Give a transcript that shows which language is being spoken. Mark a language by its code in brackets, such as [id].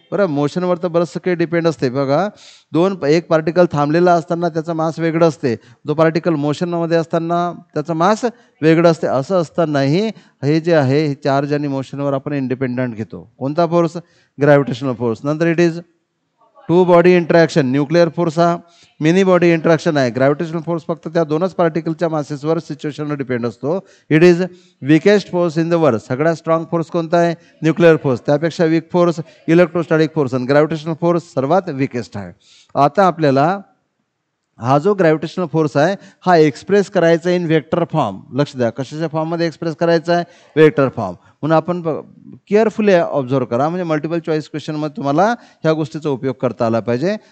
[mr] बरं, मोशनवर तर बरंचसं काही डिपेंड असते. बघा एक पार्टिकल थांबलेला असताना त्याचं मास वेगळं असते, जो पार्टिकल मोशनमध्ये असताना त्याचं मास वेगळं असते. असं असतानाही हे जे आहे हे चार्ज आणि मोशनवर आपण इंडिपेंडंट घेतो. कोणता फोर्स, ग्रॅव्हिटेशनल फोर्स. नंतर [en] It is two body interaction. [mr] Nuclear force हा मिनी बॉडी इंटरॅक्शन आहे. ग्रॅव्हिटेशनल फोर्स फक्त त्या दोनच पार्टिकलच्या मासेसवर सिच्युएशनवर डिपेंड असतो. [en] It is weakest force in the world. [mr] सगळ्यात स्ट्रॉंग फोर्स कोणता आहे, न्यूक्लिअर फोर्स. त्यापेक्षा वीक फोर्स इलेक्ट्रोस्टॅटिक फोर्स. आणि ग्रॅव्हिटेशनल फोर्स सर्वात विकेस्ट आहे. आता आपल्याला हा जो ग्रॅव्हिटेशनल फोर्स आहे हा एक्सप्रेस करायचा [en] In vector form. [mr] लक्ष द्या, कशाच्या फॉर्ममध्ये एक्सप्रेस करायचा आहे, वेक्टर फॉर्म. म्हणून आपण केअरफुली ऑब्झर्व करा, म्हणजे मल्टिपल चॉईस क्वेश्चनमध्ये तुम्हाला ह्या गोष्टीचा उपयोग करता आला पाहिजे.